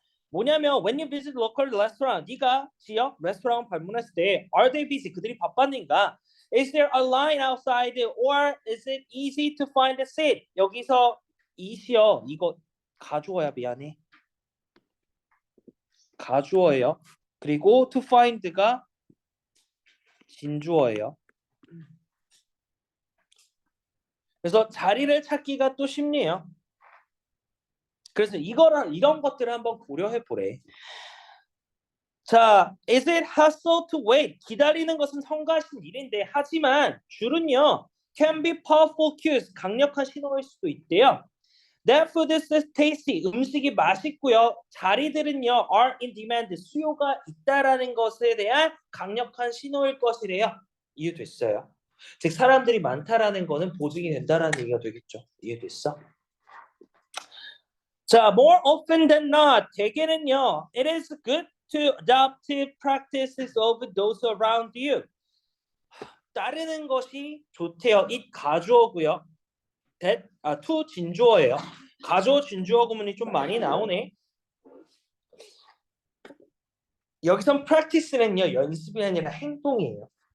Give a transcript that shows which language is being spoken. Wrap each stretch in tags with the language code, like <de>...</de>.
<ko>뭐냐면</ko> <en>when you visit local restaurant,</en> <ko>네가 지역 레스토랑 방문했을 때</ko> <en>are they busy?</en> <ko>그들이 바빴는가?</ko> <en>Is there a line outside or is it easy to find a seat?</en> <ko>여기서 이시여 이거 가주어야 미안해. 가주어예요. 그리고 to find가 진주어예요. 그래서 자리를 찾기가 또 쉽네요. 그래서 이런 것들을 한번 고려해 보래.</ko> <en>자, is it hassle to wait?</en> <ko>기다리는 것은 성가신 일인데 하지만 줄은요</ko> <en>can be powerful cues,</en> <ko>강력한 신호일 수도 있대요.</ko> <en>That food is tasty,</en> <ko>음식이 맛있고요. 자리들은요</ko> <en>are in demand,</en> <ko>수요가 있다라는 것에 대한 강력한 신호일 것이래요. 이해됐어요? 즉 사람들이 많다라는 거는 보증이 된다라는 얘기가 되겠죠. 이해됐어?</ko> <en>자, more often than not,</en> <ko>대개는요</ko> <en>it is good to adopt practices of those around you.</en> <ko>따르는 것이 좋대요.</ko> <en>it</en> <ko>가주어고요. that to 진주어예요. 가주어 진주어 구문이 좀 많이 나오네. 여기선 practice는요 연습이 아니라 행동이에요.</ko>